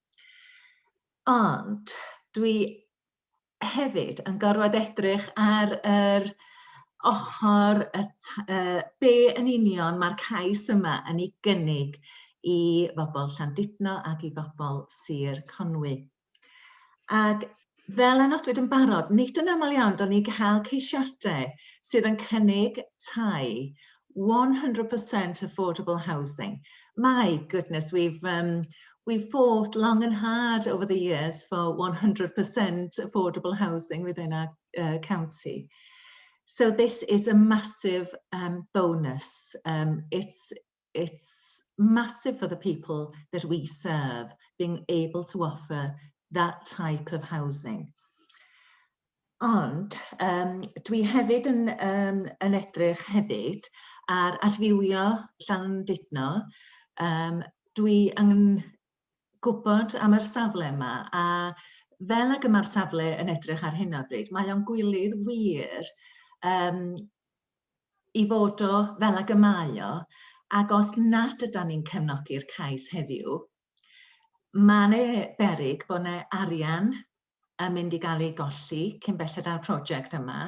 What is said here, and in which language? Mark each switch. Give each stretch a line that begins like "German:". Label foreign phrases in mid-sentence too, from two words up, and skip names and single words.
Welsh: Ond dwi hefyd yn gorfod edrych ar yr ochr be yn union mae'r cais yma yn ei gynnig i bobl Llandudno ac i bobl Sir Conwy. Ac fel anodwyd yn barod, nid yn aml iawn do'n ni cael ceisiadau sydd yn cynnig tai 100%
English: affordable housing. My goodness, we've fought long and hard over the years for 100% affordable housing within our county. So this is a massive bonus. It's massive for the people that we serve, being able to offer that type of housing.
Welsh: Ond dwi hefyd yn edrych hefyd ar adfywio Llandudno. Dwi yn gwybod am yr safle yma, a fel ag yma'r safle yn edrych ar hyn o bryd, mae o'n gwylydd wir i fod o fel ag y mae o, ac os nad ydyn ni'n cefnogi'r cais heddiw, mae'n beryg bod yna arian yn mynd i gael ei golli cyn belled â'r prosiect yma.